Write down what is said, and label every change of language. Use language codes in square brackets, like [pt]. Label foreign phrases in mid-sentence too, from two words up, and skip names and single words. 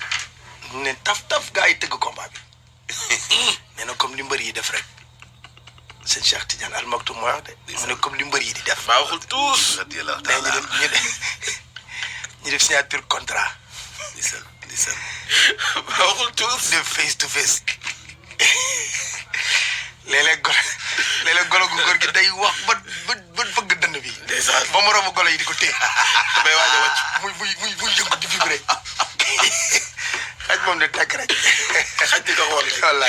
[wo] ñu ne taf gaa yi tëgg combat bi. nee na comme li mbër yi def rek. sëñ Cheikh Tidiane Al Maktoum mooy wax de mu ne comme li mbër yi di def maa waxul tous. radiyallahu mais taala ñu def [fr] signature contrat [wo] ndeysaan maa waxul tous. def [en] face to face [wo] léeg-léeg golo gu góor gi day wax ba fëgg dënn bi ndeysaan. ba moroomu golo yi di ko téye bay waaj a wàcc. muy yëngu di vibré xaj moom de tàkk rek xaj di ko xool rek. wallaay